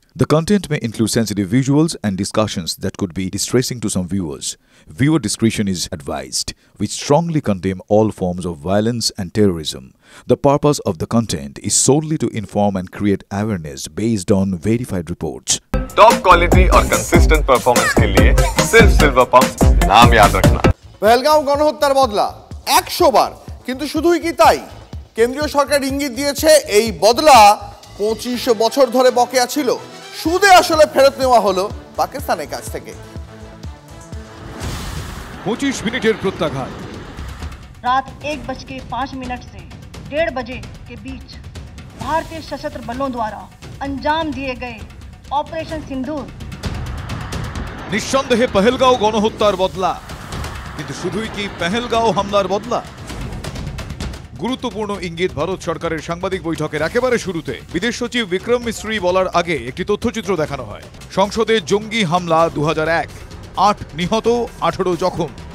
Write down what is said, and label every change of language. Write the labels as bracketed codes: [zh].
[en] The content may include sensitive visuals and discussions that could be distressing to some viewers. Viewer discretion is advised. We strongly condemn all forms of violence and terrorism. The purpose of the content is solely to inform and create awareness based on verified reports. [hi] Top quality और consistent performance के लिए सिर्फ silver pump नाम याद रखना। [bn] पहलगांव गणहत्যার বদলা 100 বার, কিন্তু শুধুই কি তাই? কেন্দ্রীয় সরকার ইঙ্গিত দিয়েছে এই বদলা 25 বছর ধরে বকেয়া ছিল, সুদে আসলে ফেরত নেওয়া হলো পাকিস্তানের কাছ থেকে। 25 মিনিটের প্রত্যাঘাত। [hi] रात 1:05 से 1:30 बजे के बीच भारतीय सशस्त्र बलों द्वारा अंजाम दिए गए ऑपरेशन सिंदूर [bn] নিঃসন্দেহে পহেলগাঁও গণহত্যার বদলা, কিন্তু শুধুই কি পহেলগাঁও হামলার বদলা? গুরুত্বপূর্ণ ইঙ্গিত ভারত সরকারের সাংবাদিক বৈঠকের একেবারে শুরুতে বিদেশ সচিব বিক্রম মিশ্রি বলার আগে একটি তথ্যচিত্র দেখানো হয়। সংসদে জঙ্গি হামলা 2001, 8 নিহত 18 জখম।